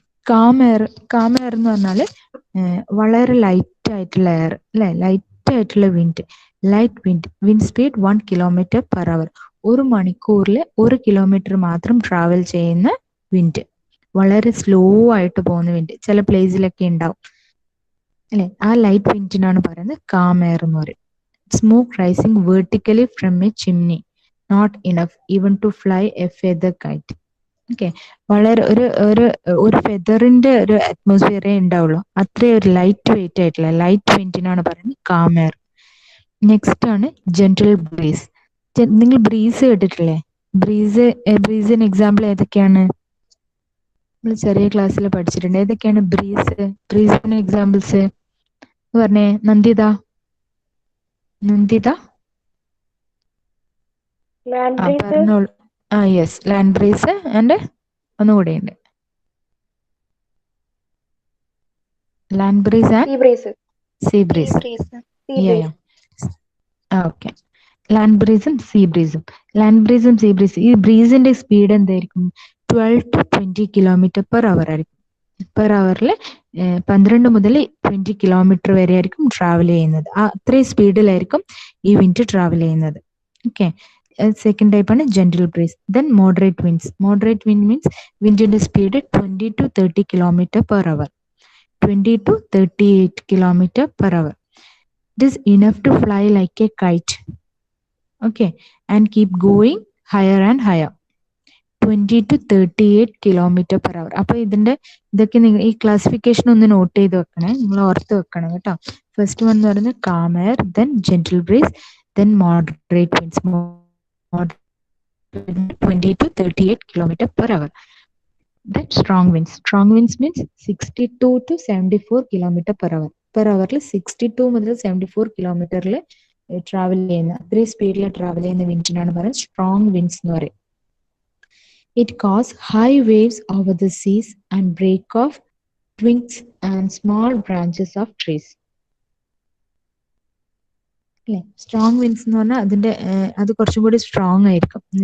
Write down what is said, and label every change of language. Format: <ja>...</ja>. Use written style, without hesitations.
<ml>Calm air എന്ന് പറഞ്ഞാൽ വളരെ ലൈറ്റ് ആയിട്ടുള്ള എയർ അല്ലെ, ലൈറ്റ് ആയിട്ടുള്ള wind. Light wind speed 1 km/h. 1 മണിക്കൂറിൽ 1 കിലോമീറ്റർ മാത്രം ട്രാവൽ ചെയ്യുന്ന വിൻഡ്. വളരെ സ്ലോ ആയിട്ട് പോകുന്ന വിൻഡ് ചില പ്ലേസിലൊക്കെ ഉണ്ടാവും അല്ലെ. ആ ലൈറ്റ് വിൻഡിനാണ് പറയുന്നത് കാം എയർ എന്ന് പറയും.</ml> <en>Smoke rising vertically from a chimney, not enough even to fly a feather kite.</en> <ml>Okay, വളരെ ഒരു ഫെദറിന്റെ ഒരു അറ്റ്മോസ്ഫിയറേ ഉണ്ടാവുള്ളൂ. അത്രയും ഒരു ലൈറ്റ് വെയിറ്റ് ആയിട്ടുള്ള ലൈറ്റ് വിൻഡിനാണ് പറയുന്നത് കാം എയർ. നെക്സ്റ്റ് ആണ് ജെന്റിൽ ബ്രീസ്. നിങ്ങൾ ബ്രീസ് കേട്ടിട്ടില്ലേ? ബ്രീസിന് എക്സാമ്പിൾ ഏതൊക്കെയാണ്? നമ്മൾ ചെറിയ ക്ലാസ്സിൽ പഠിച്ചിട്ടുണ്ട്. ഏതൊക്കെയാണ് ബ്രീസിന് എക്സാമ്പിൾസ് പറഞ്ഞേ? നന്ദിത പറഞ്ഞോളൂ. യെസ്, ലാൻഡ് ബ്രീസ് ആൻഡ് ഒന്നുകൂടെ ഉണ്ട്, land breeze and see breeze. Okay, land ബ്രീസും see ബ്രീസും. ഈ ബ്രീസിന്റെ സ്പീഡ് എന്തായിരിക്കും? 12 to 20 km/h ആയിരിക്കും. പെർ അവറിൽ 12 മുതൽ 20 കിലോമീറ്റർ വരെ ആയിരിക്കും ട്രാവൽ ചെയ്യുന്നത്. അത്രയും സ്പീഡിലായിരിക്കും ഈ വിൻഡ് ട്രാവൽ ചെയ്യുന്നത്. ഓക്കെ, സെക്കൻഡ് ടൈപ്പ് ആണ് gentle breeze. Then moderate winds. Moderate wind means വിൻഡിന്റെ speed 20 to 30 km/h.</ml> <en>20 to 38 km/h. It is enough to fly like a kite. Okay, and keep going higher and higher. 20 to 38 km/h.</en> <ml>അപ്പൊ ഇതൊക്കെ നിങ്ങൾ ഈ classification ഒന്ന് not ചെയ്ത് വെക്കണേ, നിങ്ങൾ ഓർത്ത് വെക്കണം കേട്ടോ. ഫസ്റ്റ് വൺ എന്ന് പറയുന്നത് calm air, then gentle breeze, then moderate winds.</ml> <en>20 to 38 km/h. Then strong winds means 62 to 74 km/h.</en> <ml>Per അവറിൽ 62 മുതൽ 74 കിലോമീറ്ററിൽ ട്രാവൽ ചെയ്യുന്ന, അത്രയും സ്പീഡിൽ ട്രാവൽ ചെയ്യുന്ന വിൻഡിനാണ് പറയുന്നത് സ്ട്രോങ് വിൻഡ്സ് എന്ന് പറയും.</ml> <en>It causes high waves over the seas and break off twigs and small branches of trees.</en> <ml>അല്ലെ, സ്ട്രോങ് വിൻഡ്സ് എന്ന് പറഞ്ഞാൽ അത് കുറച്ചും കൂടി സ്ട്രോങ് ആയിരിക്കും.</ml>